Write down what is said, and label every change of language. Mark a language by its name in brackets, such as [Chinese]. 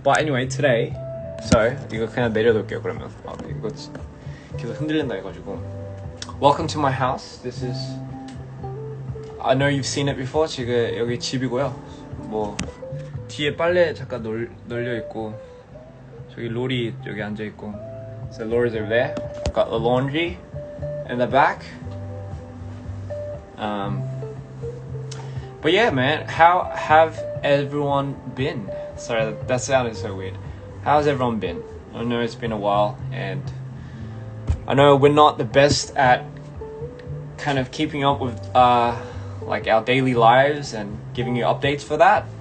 [English] But anyway, today, so [Korean] 이거 그냥 내려둘게요 그러면. 이거 계속 흔들린다 해가지고. [English] Welcome to my house. This is, I know you've seen it before. [Korean] 지금 여기 집이고요. 뭐 뒤에 빨래 잠깐 널려 있고, 저기 로리 여기 앉아 있고. [English] So Laura's over there. I've got the laundry in the back. But yeah, man, how have everyone been? Sorry, that sounded so weird. How's everyone been? I know it's been a while, and I know we're not the best at kind of keeping up with like our daily lives and giving you updates for that.